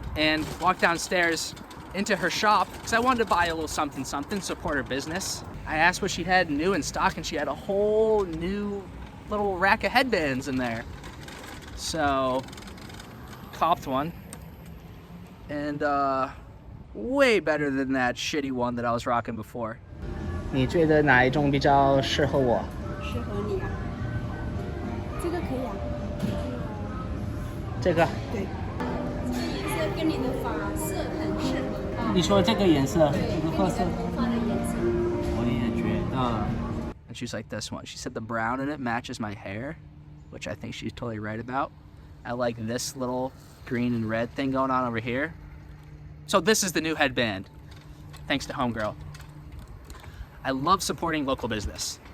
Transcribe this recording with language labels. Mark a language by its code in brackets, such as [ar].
[en] And walked downstairs into her shop because I wanted to buy a little something, support her business. I asked what she had new in stock, and she had a whole new little rack of headbands in there. So, copped one. And way better than that shitty one that I was rocking before. [zh] 你觉得哪一种比较适合我？适合你啊，这个可以啊。这个？对，这个颜色跟你的发色很适合啊。你说这个颜色，对，这个褐色。跟你的头发的颜色。我也觉得。 [en] And she's like this one. She said the brown in it matches my hair, which I think she's totally right about. I like this little green and red thing going on over here. So this is the new headband, thanks to Homegirl. I love supporting local business.